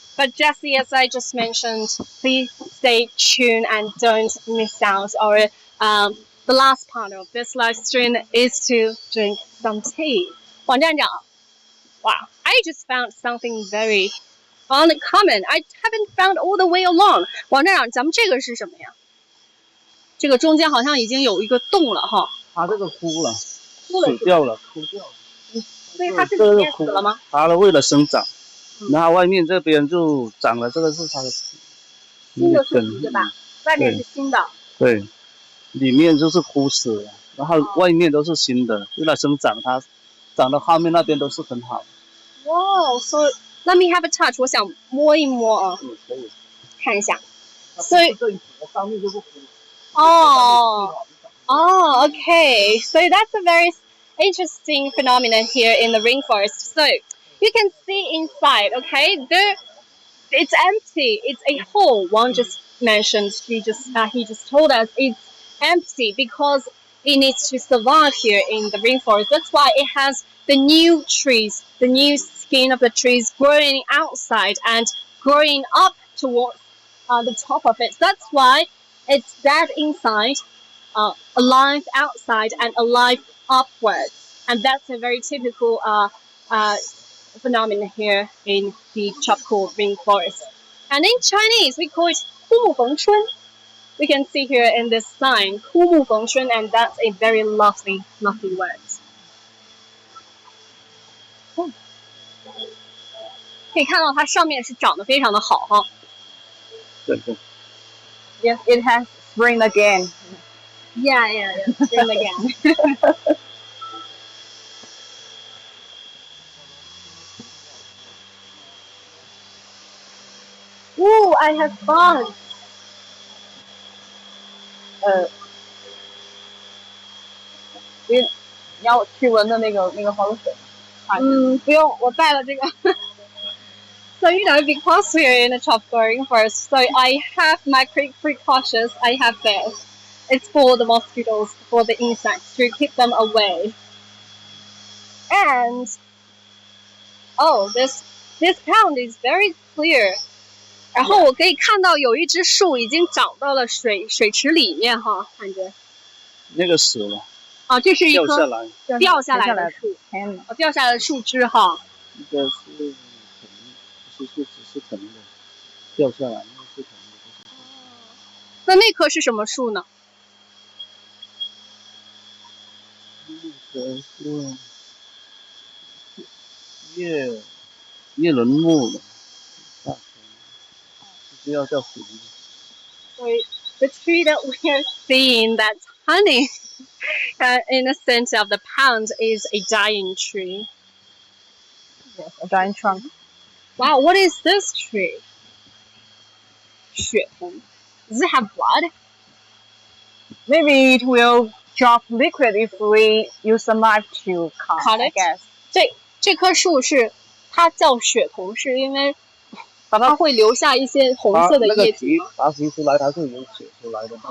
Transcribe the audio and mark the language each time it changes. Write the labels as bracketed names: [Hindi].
[English] But Jessie, as I just mentioned, please stay tuned and don't miss out our the last part of this live stream is to drink some tea. 王站长, wow, I just found something very uncommon. I haven't found all the way along. [Chinese] 王站长，咱们这个是什么呀？这个中间好像已经有一个洞了哈。它这个枯了，枯了死掉了，枯掉了。所以它是里面死了吗？它为了生长，然后外面这边就长了，这个是它的新的树皮对吧？外面是新的。对，里面就是枯死了，然后外面都是新的，为了生长，它长到后面那边都是很好。 [English] Wow, so let me have a touch. [Chinese] 我想摸一摸啊，可以看一下。所以上面就是枯。 [English] Oh, okay. So that's a very interesting phenomenon here in the rainforest. So you can see inside, okay? It's empty. It's a hole. One just mentioned. He just told us it's empty because it needs to survive here in the rainforest. That's why it has the new trees, the new skin of the trees growing outside and growing up towards the top of it. That's why it's dead inside, alive outside, and alive upwards. And that's a very typical phenomenon here in the tropical rainforest. And in Chinese, we call it 枯木逢春. We can see here in this sign, 枯木逢春, and that's a very lovely, lovely word. [Chinese] 可以看到它上面是长得非常的好哈。对对。 [English] Yes, it has spring again. Yeah, spring again. Ooh, I have fun. [Chinese] 你要去闻的那个香水。不用，我带了这个。 [English] So because we're in a tropical rainforest, so I have my precautions. I have this. It's for the mosquitoes, for the insects, to keep them away. And this pond is very clear. [Chinese] 然后我可以看到有一只树已经长到了水池里面哈，感觉。那个死了。啊，这是一棵掉下来的树，掉下来的树枝哈。这个是藤，只是藤的，掉下来那是藤的。那棵是什么树呢？那个是叶轮木的，是要叫什么？ [English] So the tree that we are seeing, that's honey, in the center of the pond, is a dying tree. Yes, a dying trunk. Wow, what is this tree? 血红.Does it have blood? Maybe it will drop liquid if we use some knife to cut it. I guess. [Chinese] 这棵树它叫血桐，是因为它会留下一些红色的叶子。拔皮出来，它是有血出来的。